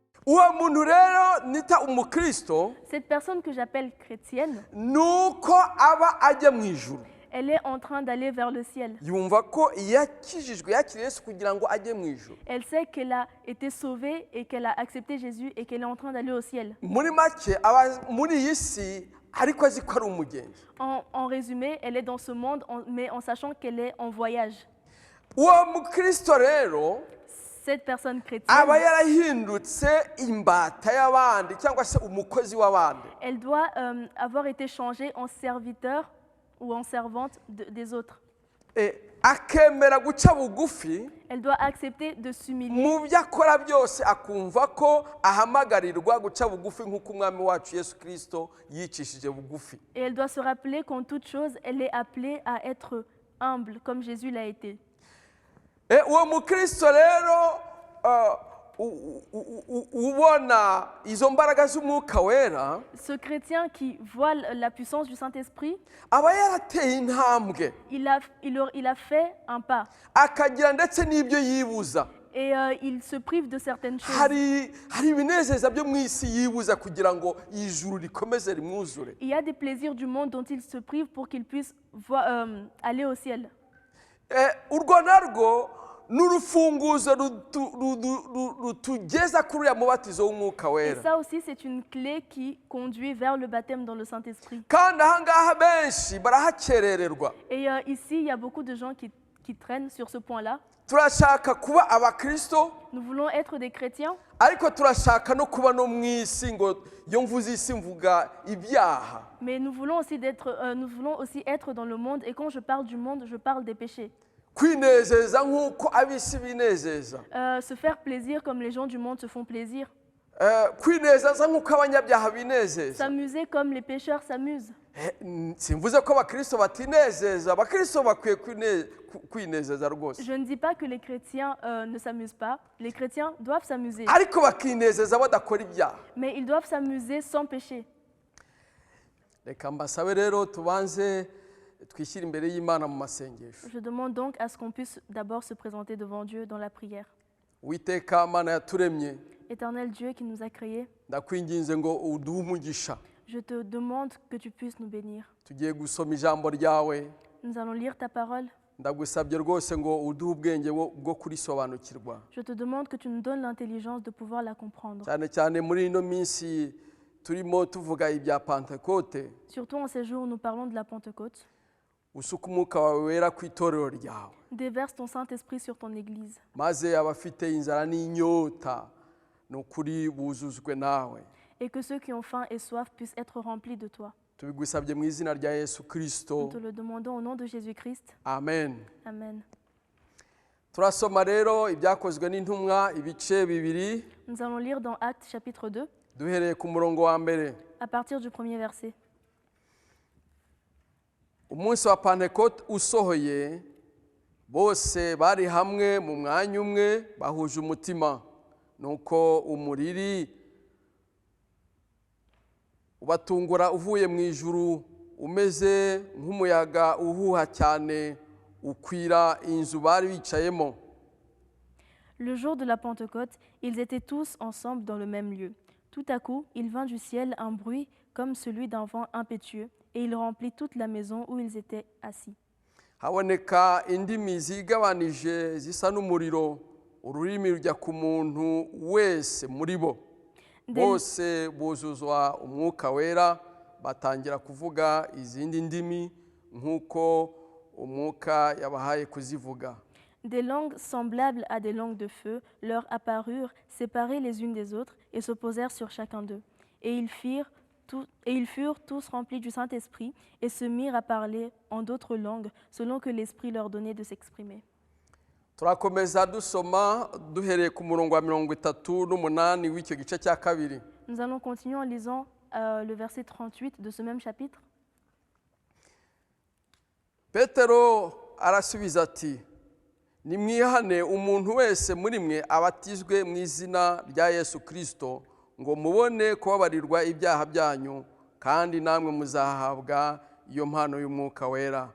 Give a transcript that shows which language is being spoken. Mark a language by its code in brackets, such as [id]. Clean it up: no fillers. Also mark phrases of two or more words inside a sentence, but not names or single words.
[rw] uwo muntu rero nita umukristo [fr] Cette personne que j'appelle chrétienne, [rw] nuko aba ajya mu ijuru. [fr] elle est en train d'aller vers le ciel. [rw] Yumva ko yakijijwe yakiriye Yesu kugira ngo ajye mu ijuru. [fr] Elle sait qu'elle a été sauvée et qu'elle a accepté Jésus et qu'elle est en train d'aller au ciel. [rw] Muri make aba muri iyi si ariko azi ko ari umugenzi. [fr] En résumé, elle est dans ce monde, mais en sachant qu'elle est en voyage. [rw] Uwo mukristo rero [fr] Cette personne chrétienne, [rw] aba yarahindutse imbata y'abandi cyangwa se umukozi w'abandi. [fr] elle doit avoir été changée en serviteur ou en servante des autres. [rw] Akemera guca bugufi [fr] Elle doit accepter de s'humilier. [rw] mu byo akora byose akumva ko ahamagarirwa guca bugufi nk'uko umwami wacu Yesu Kristo yicishije bugufi. [fr] Et elle doit se rappeler qu'en toute chose, elle est appelée à être humble comme Jésus l'a été. [rw] Uwo mukristo rero ubona izo mbaraga z'umwuka wera [fr] Ce chrétien qui voit la puissance du Saint-Esprit, [rw] aba yarateye intambwe [fr] il a fait un pas. [rw] akagira ndetse n'ibyo yibuza. [fr] Et il se prive de certaines choses. [rw] hari ibinezeza byo mu isi yibuza kugira ngo ijuru rikomeze rimwuzure. [fr] Il y a des plaisirs du monde dont il se prive pour qu'il puisse aller au ciel. [rw] Urwo narwo n'urufunguzo rutugeza kuri uriya mubatizo w'umwuka [fr] Et [rw] wera. [fr] ça aussi, c'est une clé qui conduit vers le baptême dans le Saint-Esprit. [rw] Kandi aha ngaha benshi barahakerererwa. [fr] Et ici, il y a beaucoup de gens qui traînent sur ce point-là. [rw] Turashaka kuba abakristo [fr] Nous voulons être des chrétiens, [rw] ariko turashaka no kuba no mu isi ngo iyo mvuze isi mvuga ibyaha. [fr] mais nous voulons aussi être dans le monde. Et quand je parle du monde, je parle des péchés. [rw] Kwinezeza nk'uko ab'isi binezeza. [fr] Se faire plaisir comme les gens du monde se font plaisir. [rw] Kwinezeza nk'uko abanyabyaha binezeza. [fr] S'amuser comme les pécheurs s'amusent. [rw] Simvuze ko abakristo batinezeza, abakristo bakwiye kwinezeza rwose. [fr] Je ne dis pas que les chrétiens ne s'amusent pas. Les chrétiens doivent s'amuser. [rw] Ariko bakinezeza badakora ibyaha. [fr] Mais ils doivent s'amuser sans péché. [rw] Reka mbasabe rero tubanze twishyire imbere y'Imana mu masengesho. [fr] Je demande donc à ce qu'on puisse d'abord se présenter devant Dieu dans la prière. [rw] Uwiteka Mana yaturemye, [fr] Éternel Dieu qui nous a créés, [rw] ndakwinginze ngo uduhe umugisha. [fr] je te demande que tu puisses nous bénir. [rw] Tugiye gusoma ijambo ryawe. [fr] Nous allons lire ta parole. [rw] Ndagusabye rwose ngo uduhe ubwenge bwo kurisobanukirwa. [fr] Je te demande que tu nous donnes l'intelligence de pouvoir la comprendre. [rw] Cyane cyane muri ino minsi turimo tuvuga ibya Pentecote. [fr] Surtout en ces jours où nous parlons de la Pentecôte. [rw] Usuka umwuka wawe wera ku itorero ryawe. [fr] Déverse ton Saint-Esprit sur ton Église. [rw] Maze abafite inzara n'inyota n'ukuri buzuzwe nawe. [fr] Et que ceux qui ont faim et soif puissent être remplis de toi. [rw] Tubigusabye mu izina rya Yesu Kristo. [fr] Nous te le demandons au nom de Jésus-Christ. [rw] Amen. [fr] Amen. [rw] Turasoma rero ibyakozwe n'intumwa ibice bibiri. [fr] Nous allons lire dans Actes chapitre 2, [rw] Duhereye ku murongo wa mbere. [fr] à partir du premier verset. [rw] Umunsi wa Pentecote usohoye, bose bari hamwe mu mwanya umwe bahuje umutima. Nuko umuriri ubatungura uvuye mu ijuru umeze nk'umuyaga uhuha cyane ukwira inzu bari bicayemo. [fr] Le jour de la Pentecôte, ils étaient tous ensemble dans le même lieu. Tout à coup, il vint du ciel un bruit comme celui d'un vent impétueux, et il remplit toute la maison où ils étaient assis. [rw] Haboneka indimi zigabanije zisa n'umuriro, ururimi rujya ku muntu wese muri bo. Bose buzuzwa umwuka wera, batangira kuvuga izindi ndimi nk'uko umwuka yabahaye kuzivuga. [fr] Des langues semblables à des langues de feu leur apparurent, séparées les unes des autres, et se posèrent sur chacun d'eux. Et ils furent tous remplis du Saint-Esprit, et se mirent à parler en d'autres langues, selon que l'Esprit leur donnait de s'exprimer. [rw] Turakomeza dusoma duhereye ku murongo wa 38 w'icyo gice cya kabiri. [fr] Nous allons continuer en lisant le verset 38 de ce même chapitre. [rw] Petero arasubiza ati, nimwihane umuntu wese muri mwe abatizwe mu izina rya Yesu Kristo ngo mubone kubabarirwa ibyaha byanyu, kandi namwe muzahabwa iyo mpano y'umwuka wera.